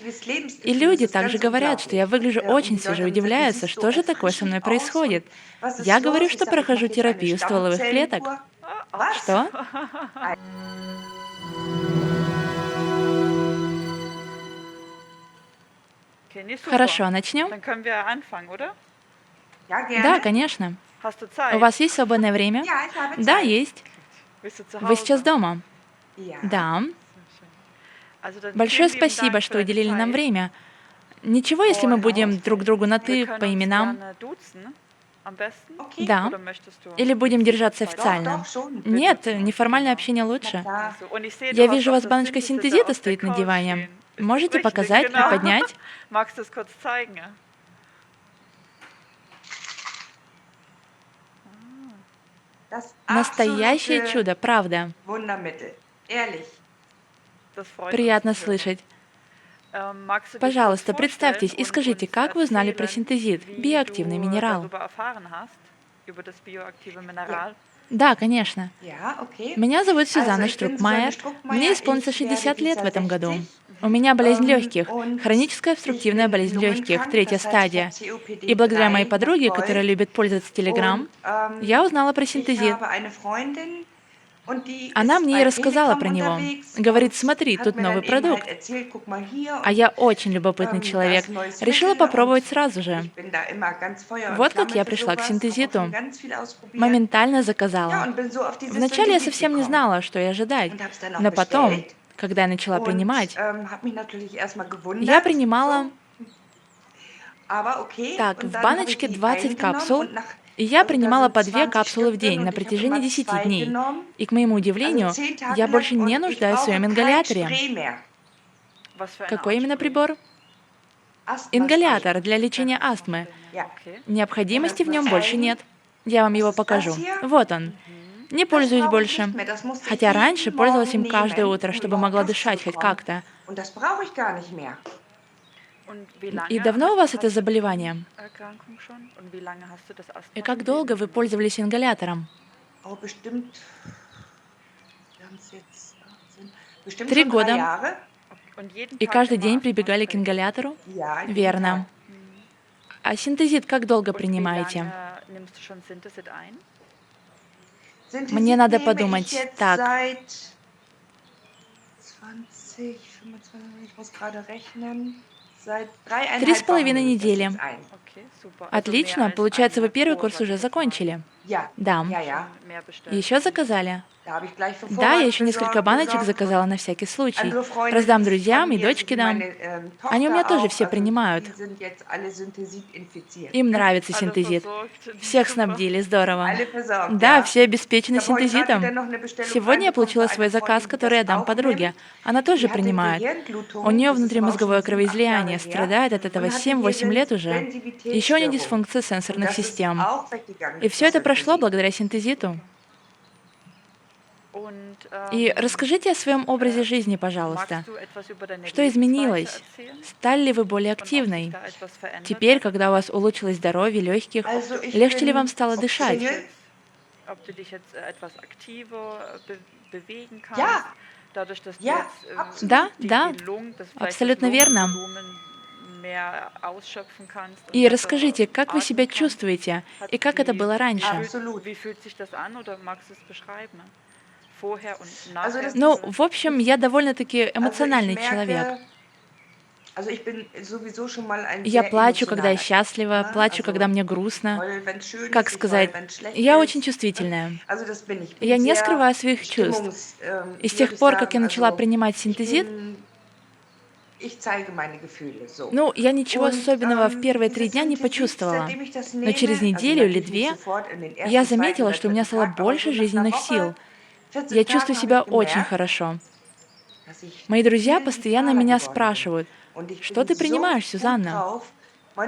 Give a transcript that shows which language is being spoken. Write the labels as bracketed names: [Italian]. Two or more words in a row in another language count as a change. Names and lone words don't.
[Russian] И люди также говорят, что я выгляжу очень свежо и удивляются, что же такое со мной происходит. Я говорю, что прохожу терапию стволовых клеток. [German] Was? [Russian] Что? [German] Okay, ne, super. [Russian] Хорошо, начнем? [German] Dann können wir anfangen, oder? [Russian] Да, [German] gerne. [Russian] конечно. [German] Hast du [Russian] У [German] Zeit? [Russian] вас есть свободное время? [German] Ja, ich habe [Russian] Да, [German] Zeit. [Russian] есть. [German] Bist du zu [Russian] Вы сейчас [German] Hause? [Russian] дома? [German] Ja. [Russian] Да. [German] Sehr schön. Also dann [Russian] Большое [German] vielen lieben [Russian] спасибо, [German] Dank für [Russian] что [German] deine [Russian] уделили нам [German] Zeit. [Russian] время. Ничего, если мы будем друг другу на [German] Wir [Russian] «ты» [German] können [Russian] по [German] uns [Russian] именам? [German] gerne duzen, am besten. Okay. [Russian] Да. [German] Oder möchtest du [Russian] Или будем [German] mit [Russian] держаться [German] Sie [Russian] официально? [German] Doch, schon. [Russian] Нет, [German] Bitte. [Russian] неформальное общение [German] Na [Russian] лучше. [German] klar. So, und ich sehe, [Russian] Я [German] du hast [Russian] вижу, у [German] auch [Russian] вас [German] das [Russian] баночка [German] Synthesis [Russian] синтезита [German] auf der [Russian] стоит на [German] Couch [Russian] диване. [German] stehen. Ist das [Russian] Можете [German] richtig? [Russian] показать, [German] Genau. [Russian] приподнять? [German] Magst du es kurz zeigen? Ja? Das [Russian] Настоящее [German] absolute [Russian] чудо, правда. [German] Wundermittel. Ehrlich. Das freut uns [Russian] Приятно [German] zu hören. [Russian] слышать. [German] Magst du dich kurz [Russian] Пожалуйста, [German] vorstellen [Russian] представьтесь и [German] und [Russian] скажите, [German] uns [Russian] как вы узнали про [German] erzählen, [Russian] синтезит, [German] wie [Russian] биоактивный [German] du [Russian] минерал? [German] darüber erfahren hast, über das bioaktive Ja. Mineral? [Russian] Да, конечно. [German] Ja, okay. [Russian] Меня зовут [German] Also, [Russian] Сюзанна [German] ich bin Susanne [Russian] Штрук-Майер. Мне [German] Struckmeier. [Russian] исполнится [German] Ich werde [Russian] 60 лет [German] dieses [Russian] в [German] Jahr [Russian] этом году. [German] 60. [Russian] У меня болезнь легких, [German] Und [Russian] хроническая [German] ich [Russian] обструктивная [German] bin [Russian] болезнь легких, [German] lungenkrank, [Russian] третья [German] das heißt, ich [Russian] стадия. [German] habe [Russian] И благодаря моей [German] COPD-3 [Russian] подруге, которая [German] verfolgt. [Russian] любит пользоваться Телеграм, [German] Und [Russian] я узнала про [German] ich [Russian] синтезит. [German] habe eine Freundin und die [Russian] Она [German] ist [Russian] мне и [German] bei [Russian] рассказала [German] Telegram [Russian] про него. [German] unterwegs [Russian] Говорит, [German] und [Russian] смотри, [German] hat [Russian] тут [German] mir [Russian] новый [German] dann eben halt [Russian] продукт. [German] erzählt, guck mal hier [Russian] А [German] und [Russian] я очень любопытный [German] da [Russian] человек. [German] ist ein neues [Russian] Решила [German] Mittel und [Russian] попробовать сразу же. [German] ich bin da immer ganz Feuer und [Russian] Вот как [German] Flamme [Russian] я [German] für [Russian] пришла к [German] sowas, habe auch schon [Russian] синтезиту. [German] ganz viel ausprobiert. [Russian] Моментально [German] Ja, [Russian] заказала. [German] und bin so auf dieses [Russian] Вначале я [German] Synthesit [Russian] совсем не [German] gekommen [Russian] знала, что и ожидать. [German] und habe es dann auch [Russian] Но потом, [German] bestellt [Russian] когда я начала [German] und [Russian] принимать, [German] habe mich natürlich erstmal [Russian] я [German] gewundert, [Russian] принимала [German] so, aber okay. [Russian] так, [German] Und [Russian] в [German] dann habe ich [Russian] баночке [German] die [Russian] 20 [German] eingenommen [Russian] капсул, [German] und nach, [Russian] и я [German] also da [Russian] принимала [German] sind [Russian] по 2 [German] 20 [Russian] капсулы в [German] Stück [Russian] день [German] drin [Russian] на [German] und ich habe [Russian] протяжении [German] immer [Russian] 10 [German] 2 [Russian] дней. [German] genommen, [Russian] И, к моему [German] also [Russian] удивлению, [German] 10 Tage [Russian] я больше [German] lang [Russian] не [German] und ich [Russian] нуждаюсь в своем [German] brauche kein [Russian] ингаляторе. [German] Spray mehr. Was für eine [Russian] Какой [German] Art [Russian] именно [German] Spray? [Russian] прибор? [German] Asthma-Spray. [Russian] Ингалятор для лечения астмы. [German] Ja. Okay. [Russian] Необходимости в [German] mal [Russian] нем больше [German] zeigen. [Russian] нет. Я вам [German] Das [Russian] его [German] ist das [Russian] покажу. [German] hier. [Russian] Вот он. Не [German] Das [Russian] пользуюсь [German] brauche ich [Russian] больше. [German] nicht mehr. Das musste ich [Russian] Хотя раньше [German] jeden [Russian] пользовалась им [German] Morgen [Russian] каждое [German] nehmen, [Russian] утро, [German] um [Russian] чтобы [German] überhaupt [Russian] могла [German] Luft zu [Russian] дышать хоть [German] bekommen. [Russian] как-то. [German] Und das brauche ich gar nicht mehr. Und wie [Russian] И [German] lange [Russian] давно у вас [German] hast [Russian] это [German] du die [Russian] заболевание? [German] Erkrankung schon? Und wie lange hast du das [Russian] И как [German] Asthma-Spray [Russian] долго вы [German] genommen? [Russian] пользовались ингалятором? [German] Oh, bestimmt, wir haben es jetzt 18, bestimmt [Russian] 3 [German] schon 3 [Russian] года. [German] Jahre. Und jeden [Russian] И [German] Tag [Russian] каждый [German] immer [Russian] день прибегали к [German] Asthma-Spray? [Russian] ингалятору? [German] Ja, jeden [Russian] Верно. [German] Tag. [Russian] А синтезит как долго [German] Und wie [Russian] принимаете? [German] lange nimmst du schon Synthesit ein? [Russian] Мне [German] Synthesit [Russian] надо [German] nehme ich [Russian] подумать. [German] jetzt [Russian] Так, [German] seit 20, 25, ich muss gerade rechnen, seit 3,5 [Russian] 3,5 [German] Wochen nehme ich das [Russian] недели. [German] jetzt ein. Okay, super. Also mehr [Russian] Отлично. [German] als [Russian] Получается, вы [German] eine [Russian] первый [German] Kur, [Russian] курс [German] sag [Russian] уже [German] ich jetzt mal. [Russian] закончили. [German] Ja, [Russian] Да. [German] ja, ja. Schon mehr bestellt. [Russian] Еще заказали? [German] Da habe ich gleich für [Russian] Да, я [German] Vorrat [Russian] еще несколько баночек [German] besorgt [Russian] заказала [German] und [Russian] на всякий случай. [German] andere Freunde [Russian] Раздам [German] von [Russian] друзьям и [German] mir, [Russian] дочке [German] wie [Russian] дам. [German] meine [Russian] Они у меня [German] Tochter [Russian] тоже [German] auch, [Russian] все [German] also [Russian] принимают. [German] die sind jetzt alle Synthesit infiziert. [Russian] Им нравится [German] Alle [Russian] синтезит. [German] versorgt. [Russian] Всех [German] Super. [Russian] снабдили, здорово. [German] Alle versorgt, [Russian] Да, [German] ja. [Russian] все [German] Ich [Russian] обеспечены [German] habe heute gerade wieder [Russian] синтезитом. [German] noch eine Bestellung [Russian] Сегодня я [German] reinbekommen [Russian] получила [German] für [Russian] свой [German] eine [Russian] заказ, [German] Freundin, die [Russian] который я [German] das [Russian] дам [German] auch [Russian] подруге. [German] nimmt. [Russian] Она тоже [German] Die hatte [Russian] принимает. У [German] Gehirnblutung, [Russian] нее [German] das ist aber auch schon [Russian] внутримозговое [German] 7, 8 [Russian] кровоизлияние, [German] Jahre her, [Russian] страдает от этого [German] und hatte hier [Russian] 7-8 лет уже. Еще у нее [German] Sensitivitätsstörung. [Russian] дисфункция [German] Und [Russian] сенсорных [German] das ist [Russian] систем. [German] auch weggegangen [Russian] И [German] durch [Russian] все [German] das [Russian] это прошло [German] Synthesit. [Russian] благодаря синтезиту. [German] Und [Russian] И расскажите о своем образе жизни, пожалуйста. [German] magst du etwas über deine [Russian] Что [German] Lebensweise [Russian] изменилось? [German] erzählen? [Russian] Стали ли вы более [German] Und ob sich [Russian] активной? [German] da etwas verändert [Russian] Теперь, [German] hat? [Russian] когда у вас улучшилось здоровье легких, [German] Also ich [Russian] легче ли вам [German] bin [Russian] стало дышать? [German] Single. Ob du dich jetzt etwas aktiver bewegen kannst, Ja, dadurch, dass du ja, jetzt absolut. [Russian] Да, [German] die [Russian] да, [German] Lungen, das vielleicht das [Russian] абсолютно верно. [German] Lungenvolumen mehr ausschöpfen kannst und [Russian] И [German] besser [Russian] расскажите, как вы себя [German] atmen kannst. [Russian] чувствуете и как это было раньше? [German] Absolut. Wie fühlt sich das an oder magst du es beschreiben? Vorher und Also nachher? das [Russian] Ну, [German] ist, [Russian] в общем, я довольно-таки [German] also ich [Russian] эмоциональный человек. [German] merke, also ich bin sowieso schon mal ein [Russian] Я [German] sehr [Russian] плачу, когда я [German] emotionaler Typ. [Russian] счастлива, [German] Ne? [Russian] плачу, когда [German] Also [Russian] мне [German] ich [Russian] грустно. [German] heule, wenn es schön [Russian] Как [German] ist, ich [Russian] сказать, [German] heule, wenn es schlecht [Russian] я очень [German] ist. [Russian] чувствительная. [German] Also das bin ich. Ich bin [Russian] Я не [German] sehr [Russian] скрываю своих чувств. И [German] wie [Russian] с [German] soll [Russian] тех [German] ich [Russian] пор, как я [German] sagen, [Russian] начала [German] also [Russian] принимать [German] ich [Russian] синтезит, [German] ich zeige meine Gefühle so. [Russian] ну, я ничего [German] Und [Russian] особенного в первые 3 [German] dieses [Russian] дня не [German] Synthesit, [Russian] почувствовала. [German] seitdem ich das [Russian] Но через [German] nehme, also [Russian] неделю или [German] natürlich nicht [Russian] 2 [German] sofort in den [Russian] я [German] ersten, zweiten [Russian] заметила, [German] oder [Russian] что у меня [German] dritten [Russian] стало [German] Tag, aber [Russian] больше [German] so nach einer [Russian] жизненных [German] Woche, [Russian] сил. [German] 14 [Russian] Я чувствую [German] Tagen habe [Russian] себя [German] ich [Russian] очень [German] gemerkt, [Russian] хорошо. [German] dass ich [Russian] Мои друзья [German] viel [Russian] постоянно [German] vitaler [Russian] меня [German] geworden bin. [Russian] спрашивают, [German] Und ich [Russian] что [German] bin [Russian] ты [German] so [Russian] принимаешь, [German] gut [Russian] Сюзанна? [German] drauf,